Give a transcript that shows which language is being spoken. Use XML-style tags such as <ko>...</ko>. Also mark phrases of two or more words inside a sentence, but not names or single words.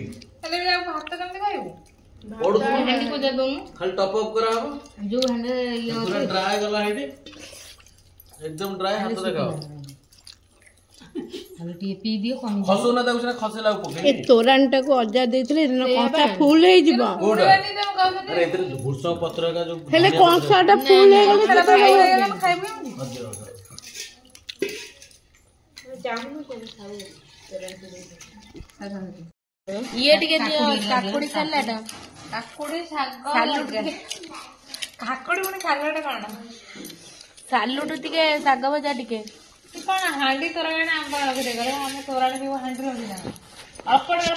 <or>ଭାତ କେମିତି ଖାଇବୁ ଖାଲି</or> <en>top up</en> <or>କରାହବ ଯୋଉ ଡ୍ରାଏ ଗଲା ହେଇଠି</or> <hi>एकदम ड्राई हाथ देखाओ</hi> <or>ଟିକେ ପିଇ ଦିଅ କମି ଖସୁ ନା ତାକୁ ସେଟା ଖସେଲା ପକେଇ ଏ ତୋରାଣୀଟା କୁ ଅଜା ଦେଇଥିଲେ ଏଦିନ କଂସା ଫୁଲ ହେଇଯିବ କୋଉଟା ଆରେ ଏଥିରେ ଭୃଷଙ୍ଗ ପତ୍ର ଏକା ଯୋଉ ହେଲେ କଂସାଟା ଫୁଲ ହେଇଗଲେ ସେଟା ଖାଇବୁ ଇଏ ଟିକେ ଦିଅ କାକୁଡି ସାଲାଡ କାକୁଡି ଶାଗ କାକୁଡି ପୁଣି ସାଲାଡ କଣ ସାଲୁଟୁ ଟିକେ ଶାଗ ଭଜା ଟିକେ କଣ ହାଣ୍ଡି ତୋରାଣି ଆମ୍ବ ରଖିଦେଇ ଆମେ ତୋରାଣି ପିବୁ ହାଣ୍ଡି ରଖିନା ଅଳ୍ପ ଅଳ୍ପ</or>